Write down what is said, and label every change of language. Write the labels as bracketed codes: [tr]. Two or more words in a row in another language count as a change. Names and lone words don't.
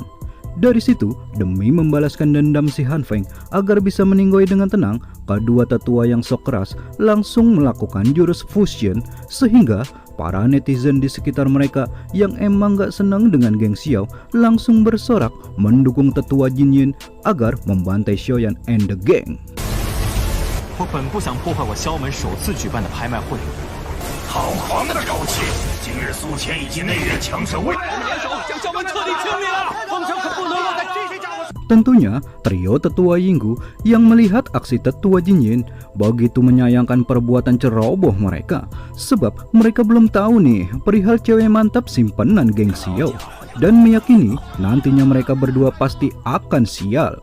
[id] Dari situ, demi membalaskan dendam si Han Feng agar bisa meninggoy dengan tenang, kedua tetua yang sok keras langsung melakukan jurus fusion sehingga para netizen di sekitar mereka yang emang gak senang dengan geng Xiao langsung bersorak mendukung tetua Jin Yin agar membantai Xiaoyan [en] and the gang. [zh] 我本不想破坏我萧门首次举办的拍卖会，堂皇的口气，今日苏谦以及内院强者为我们联手将校门彻底清理了，凤城可不能落在这些家伙。 [id] Tentunya, trio tetua Yinggu yang melihat aksi tetua Jinyin begitu menyayangkan perbuatan ceroboh mereka. Sebab mereka belum tahu nih perihal cewek mantap simpenan geng Xiao. Dan meyakini nantinya mereka berdua pasti akan sial.